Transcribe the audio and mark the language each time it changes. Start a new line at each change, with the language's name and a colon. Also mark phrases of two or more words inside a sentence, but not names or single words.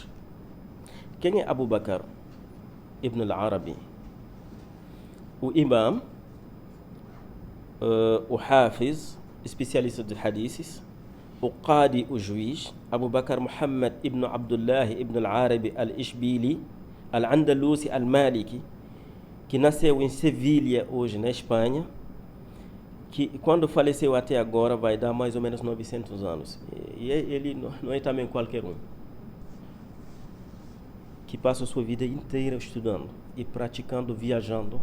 Portuguese: Quem é Abu Bakr ibn al-Arabi? O imam, o Hafiz, especialista de hadiths, o Qadi, o juiz, Abu Bakr Muhammad ibn Abdullah ibn al-Arabi al-Ishbili al-Andalusi al-Maliki, que nasceu em Sevilha, hoje na Espanha, que quando faleceu até agora vai dar mais ou menos 900 anos. E ele não é também qualquer um, que passa a sua vida inteira estudando e praticando, viajando.